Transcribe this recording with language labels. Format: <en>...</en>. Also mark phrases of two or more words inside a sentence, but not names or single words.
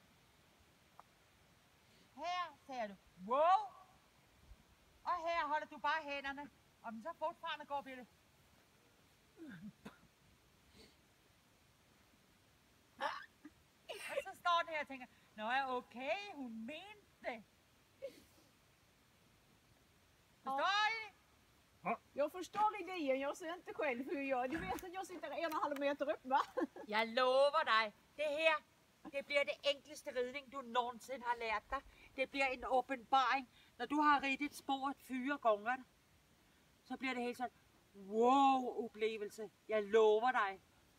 <da>Her ser du wow. Og her holder du bare hænderne. Og så fortfarande går bliver det. Og så står den her og tænker, nå ja, okay, hun mente det.</da> <sv>Förstår ni? Jag förstår idén, jag ser inte själv hur jag gör. Du vet att jag sitter 1,5 meter upp, va?</sv> <da>Jeg lover dig, det her, det bliver det enkleste ridning, du nogensinde har lært dig. Det bliver en åbenbaring. Når du har ridt sporet 4 gange, så bliver det helt sådan, wow, oplevelse. Jeg lover dig.</da>